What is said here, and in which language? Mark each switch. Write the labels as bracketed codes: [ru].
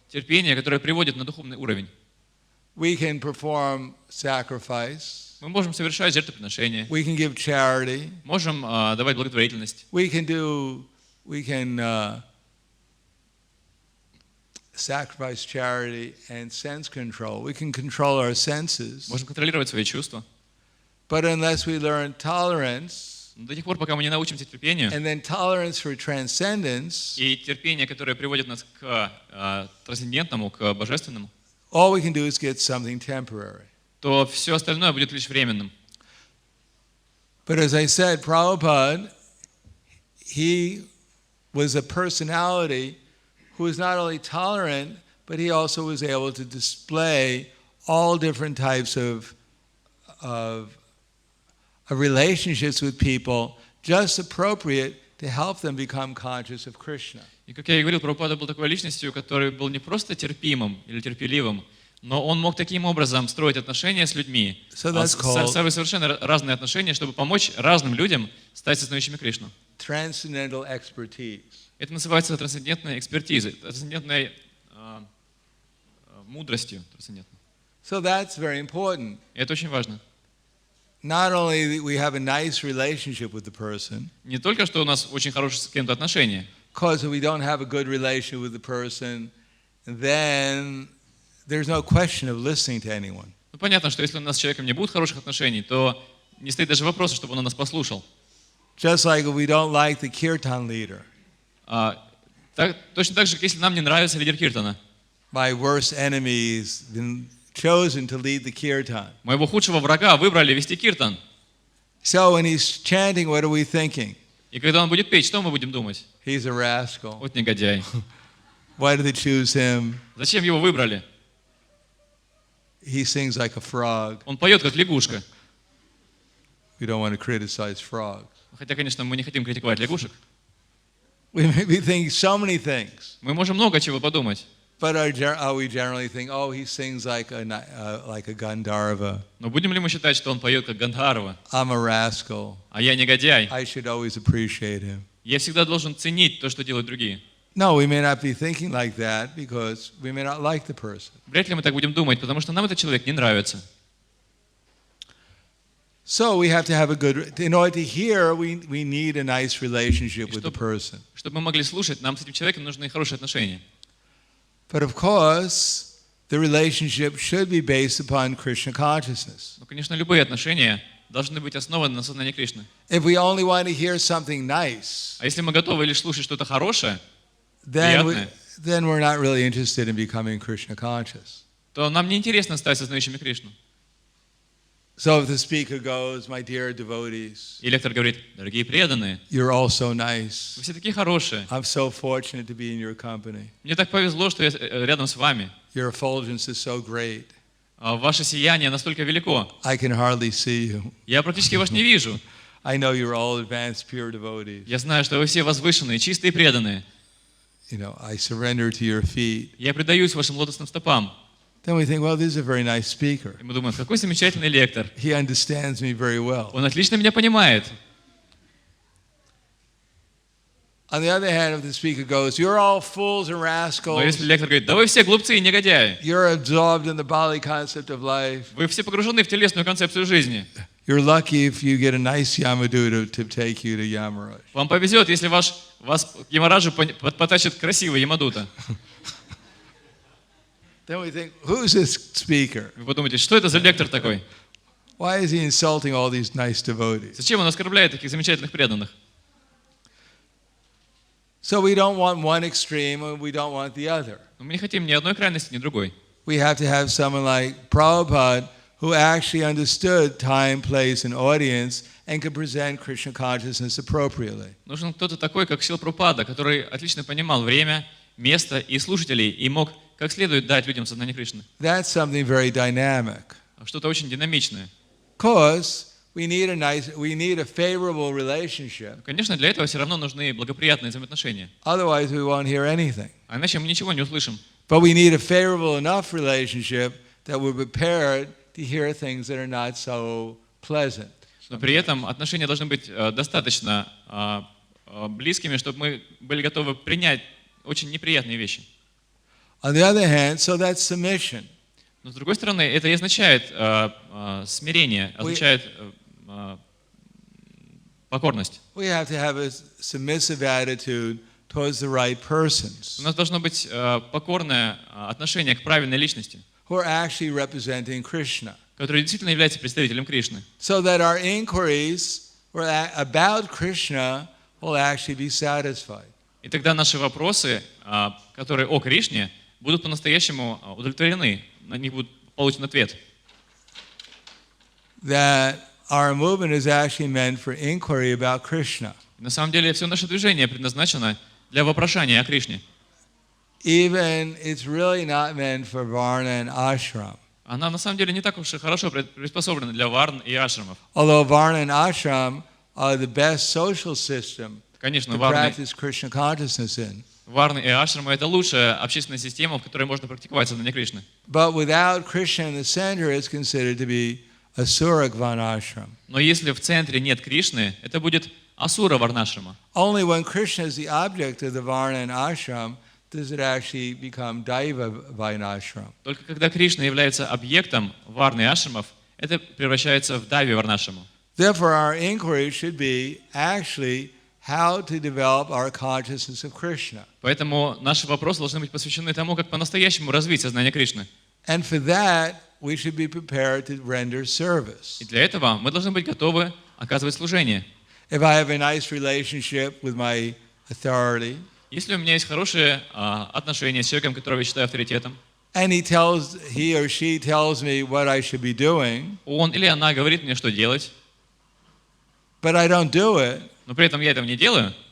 [ru] Терпение, которое приводит на духовный уровень. [en] We can perform sacrifice. [ru] Мы можем совершать жертвоприношения. [en] We can give charity. [ru] Можем давать благотворительность. [en] We can sacrifice charity and sense control. We can control our senses. [ru] Можем контролировать свои чувства. [en] But unless we learn tolerance, [ru] Но до тех пор, пока мы не научимся терпению, [en] and then tolerance for transcendence, [ru] и терпение, которое приводит нас к трансцендентному, к божественному, [en] all we can do is get something temporary. [ru] то все остальное будет лишь временным. [en] But as I said, Prabhupada, he was a personality who was not only tolerant, but he also was able to display all different types of relationships with people just appropriate to help them become conscious of Krishna. [ru] И как я и говорил, Прабхупада был такой личностью, который был не просто терпимым или терпеливым, но он мог таким образом строить отношения с людьми, совершенно разные отношения, чтобы помочь разным людям стать сознающими Кришну. [en] Transcendental expertise. [ru] Это называется трансцендентной экспертизой, трансцендентной мудростью. [en] So that's very important. [ru] И это очень важно. [en] Not only we have a nice relationship with the person, [ru] Не только, что у нас очень хорошие с кем-то отношения, [en] because if we don't have a good relationship with the person, then there's no question of listening to anyone. [ru] ну, понятно, что если у нас с человеком не будет хороших отношений, то не стоит даже вопроса, чтобы он нас послушал. [en] Just like if we don't like the kirtan leader, [ru] Точно так же, как если нам не нравится лидер киртана. [en] my worst enemy has been chosen to lead the kirtan. [ru] Моего худшего врага выбрали вести киртан. [en] So when he's chanting, what are we thinking? [ru] И когда он будет петь, что мы будем думать? [en] He's a rascal. [ru] Вот негодяй. [en] Why did they choose him? [ru] Зачем его выбрали? [en] He sings like a frog. [ru] Он поет как лягушка. [en] We don't want to criticize frogs. [ru] Хотя, конечно, мы не хотим критиковать лягушек. [en] We think so many things. [ru] Мы можем много чего подумать. [en] But we generally think, oh, he sings like a Gandharva. [ru] Но будем ли мы считать, что он поет как Гандхарва? [en] I'm a rascal. [ru] А я негодяй. [en] I should always appreciate him. [ru] Я всегда должен ценить то, что делают другие. [en] No, we may not be thinking like that because we may not like the person. [ru] Вряд ли мы так будем думать, потому что нам этот человек не нравится. [en] So we have to have a good. In order to hear, we need a nice relationship with the person. [ru] Чтобы мы могли слушать, нам с этим человеком нужны хорошие отношения. [en] But of course, the relationship should be based upon Krishna consciousness. [ru] Но, конечно, любые отношения должны быть основаны на сознании Кришны. [en] If we only want to hear something nice, [ru] А если мы готовы лишь слушать что-то хорошее, [en] then [ru] приятное, [en] we're not really interested in becoming Krishna conscious. [ru] то нам не интересно стать сознающими Кришну. [en] So if the speaker goes, my dear devotees, [ru] И лектор говорит: дорогие преданные, [en] you're all so nice. [ru] вы все такие хорошие. [en] I'm so fortunate to be in your company. [ru] Мне так повезло, что я рядом с вами. [en] Your effulgence is so great. [ru] Ваше сияние настолько велико. [en] I can hardly see you. [ru] Я практически вас не вижу. [en] I know you're all advanced, pure devotees. [ru] Я знаю, что вы все возвышенные, чистые и преданные. [en] You know, I surrender to your feet. [ru] Я предаюсь вашим лотосным стопам. [en] Then we think, well, this is a very nice speaker. [ru] И мы думаем, какой замечательный лектор. [en] He understands me very well. [ru] Он отлично меня понимает. [en] On the other hand, if the speaker goes, you're all fools and [ru] Но [en] rascals. [ru] если лектор говорит: да вы все глупцы и негодяи. [en] You're absorbed in the Bali concept of life. [ru] Вы все погружены в телесную концепцию жизни. [en] You're lucky if you get a nice Yamadu to take you to Yamaraj. [ru] Вам повезет, если вас к Ямараджу потащит красивый Ямадута. [en] Then we think, who's this speaker? [ru] Вы подумаете, что это за лектор такой? [en] Why is he insulting all these nice devotees? [ru] Зачем он оскорбляет таких замечательных преданных? [en] So we don't want one extreme and we don't want the other. [ru] Но мы не хотим ни одной крайности, ни другой. [en] We have to have someone like Prabhupada who actually understood time, place, and audience and could present Krishna consciousness appropriately. [ru] Нужен кто-то такой, как Шрила Прабхупада, который отлично понимал время, место и слушателей и мог как следует дать людям сознание Кришны. [en] That's something very dynamic. [ru] Что-то очень динамичное. [en] Because we need a favorable relationship. [ru] Конечно, для этого все равно нужны благоприятные взаимоотношения. [en] Otherwise, we won't hear anything. [ru] А иначе мы ничего не услышим. [en] But we need a favorable enough relationship that we're prepared to hear things that are not so pleasant. [ru] Но при этом отношения должны быть достаточно близкими, чтобы мы были готовы принять очень неприятные вещи. [en] On the other hand, so that's submission. [ru] Но с другой стороны, это и означает смирение, означает покорность. [en] We have to have a submissive attitude towards the right persons [ru] У нас должно быть покорное отношение к правильной личности, [en] who are actually representing Krishna. [ru] который действительно является представителем Кришны. [en] So that our inquiries about Krishna will actually be satisfied. [ru] И тогда наши вопросы, которые о Кришне, будут по-настоящему удовлетворены, на них будет получен ответ. [en] That our movement is actually meant for inquiry about Krishna. [ru] На самом деле, все наше движение предназначено для вопрошания о Кришне. [en] Even it's really not meant for varna and ashram. [ru] Она на самом деле не так уж и хорошо приспособлена для варн и ашрамов. [en] Although varna and ashram are the best social system [ru] Конечно, [en] to practice Krishna consciousness in. [ru] Варны и ашрамы — это лучшая общественная система, в которой можно практиковать сознание Кришны. [en] But without Krishna in the center, it's considered to be asura varnashram. [ru] Но если в центре нет Кришны, это будет асура варнашрама. [en] Only when Krishna is the object of the varna and ashram does it actually become daiva varnashram. [ru] Только когда Кришна является объектом варны и ашрамов, это превращается в дайви варнашраму. [en] Therefore, our inquiry should be actually how to develop our consciousness of Krishna. [ru] Поэтому наши вопросы должны быть посвящены тому, как по-настоящему развить сознание Кришны. [en] And for that, we should be prepared to render service. [ru] И для этого мы должны быть готовы оказывать служение. [en] If I have a nice relationship with my authority, [ru] Если у меня есть хорошие отношения с человеком, которого я считаю авторитетом, [en] and he or she tells me what I should be doing, [ru] он или она говорит мне, что делать, [en] but I don't do it, [ru] но при этом я этого не делаю,